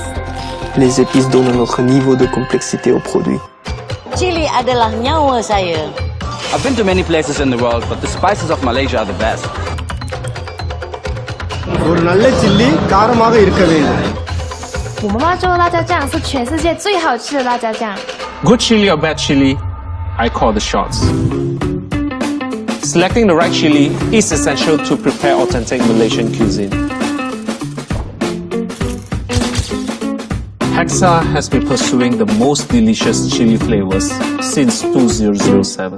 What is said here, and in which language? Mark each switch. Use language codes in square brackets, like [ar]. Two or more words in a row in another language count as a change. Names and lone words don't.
[fr] Les épices donnent un autre niveau de complexité au produit. [ms] Chili adalah nyawa saya. [en] I've been to many places in the world, but the spices of Malaysia are the best. [ta] ஒரு நல்ல சில்லி காரமாக இருக்க வேண்டும். [zh] 我妈妈做的辣椒酱是全世界最好吃的辣椒酱。 [en] Good chili or bad chili, I call the shots. Selecting the right chili is essential to prepare authentic Malaysian cuisine. Hexa has been pursuing the most delicious chili flavors since 2007.